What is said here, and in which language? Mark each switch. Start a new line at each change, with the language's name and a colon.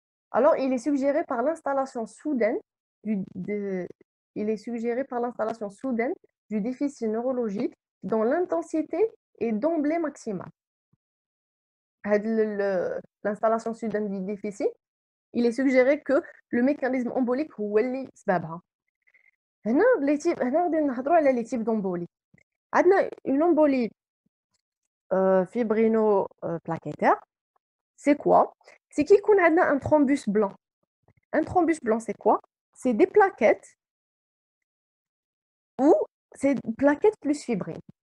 French: Alors, il est suggéré par l'installation soudaine il est suggéré par l'installation soudaine du déficit neurologique dont l'intensité est d'emblée maximale. L'installation soudaine du déficit, il est suggéré que le mécanisme embolique
Arabic: هو اللي سببها. هنا غادي نهضروا على
French: les types d'embolie.
Arabic: عندنا
French: une embolie fibrino-plaquettaire. C'est quoi? C'est qu'il y a un thrombus blanc. Un thrombus blanc, c'est quoi? C'est des plaquettes ou c'est plaquettes plus fibrine.